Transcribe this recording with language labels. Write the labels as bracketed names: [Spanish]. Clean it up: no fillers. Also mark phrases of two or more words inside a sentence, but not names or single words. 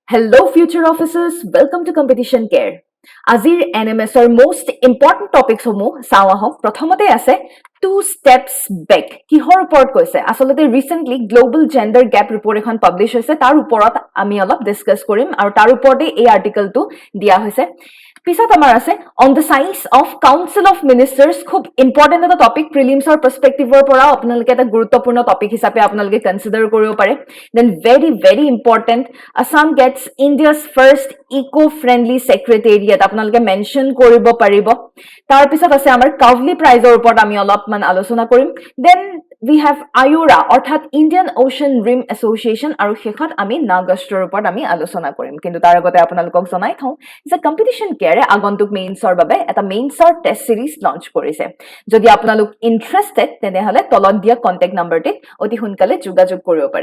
[English] Hello future officers, welcome to Competition Care. [Assamese] আজিৰ NMSৰ [English] most important topics [Assamese] সমূহ চাওঁ আহক। প্ৰথমতে আছে [English] two steps back. [Assamese] কিহৰ ওপৰত কৈছে? আসলতে [English] recently global gender gap report [Assamese] এখন publish হৈছে, তাৰ ওপৰত আমি অলপ ডিসকাস কৰিম আৰু তাৰ ওপৰতে এই আৰ্টিকেলটো দিয়া হৈছে। পিছত আমাৰ আছে [English] on the science of council of ministers, [Assamese] খুব ইম্পৰ্টেন্ট এটা টপিক, [English] prelimsৰ perspectiveৰ [Assamese] পৰা আপোনালোকে এটা গুৰুত্বপূৰ্ণ টপিক হিচাপে আপোনালোকে কনসিডাৰ কৰিব পাৰে। [English] দেন very important, Assam gets India's first eco-friendly secretariat, [Assamese] আপোনালোকে মেনশন কৰিব পাৰিব। তাৰ পিছত আছে আমাৰ কাভলি প্ৰাইজৰ ওপৰত আমি অলপমান আলোচনা কৰিম। [English] then we have IORA [Assamese] অৰ্থাৎ ইণ্ডিয়ান ওশন ৰিম এছ'চিয়েশ্যন, আৰু শেষত আমি নাগাষ্টৰ ওপৰত আমি আলোচনা কৰিম। কিন্তু তাৰ আগতে আপোনালোকক জনাই থওঁ যে কম্পিটিশ্যন কেয়াৰে আগন্তুক মেইনছৰ বাবে এটা [English] mainsৰ test series [Assamese] লঞ্চ কৰিছে। যদি আপোনালোক ইণ্টাৰেষ্টেড তেনেহলে তলত দিয়া [English] contact numberটিত [Assamese] অতি সোনকালে যোগাযোগ কৰিব পাৰে।